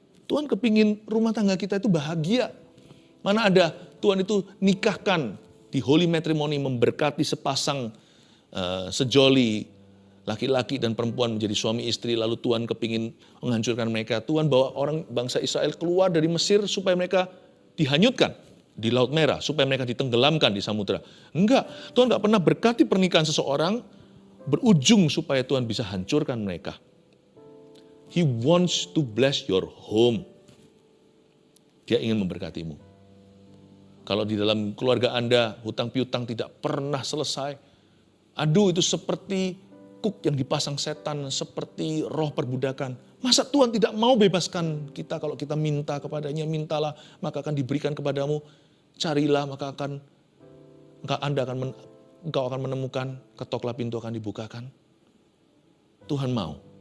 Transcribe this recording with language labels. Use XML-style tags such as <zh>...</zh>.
<id>Tuhan kepingin rumah tangga kita itu bahagia. Mana ada Tuhan itu nikahkan di holy matrimony memberkati sepasang sejoli laki-laki dan perempuan menjadi suami istri, lalu Tuhan kepingin menghancurkan mereka. Tuhan bawa orang bangsa Israel keluar dari Mesir supaya mereka dihanyutkan di Laut Merah, supaya mereka ditenggelamkan di samudera. Enggak, Tuhan enggak pernah berkati pernikahan seseorang berujung supaya Tuhan bisa hancurkan mereka.</id> <en>He wants to bless your home.</en> <id>Dia ingin memberkatimu. Kalau di dalam keluarga Anda hutang piutang tidak pernah selesai, aduh itu seperti kuk yang dipasang setan, seperti roh perbudakan. Masa Tuhan tidak mau bebaskan kita kalau kita minta kepadanya, mintalah maka akan diberikan kepadamu, carilah maka engkau akan menemukan, ketoklah pintu akan dibukakan. Tuhan mau.</id>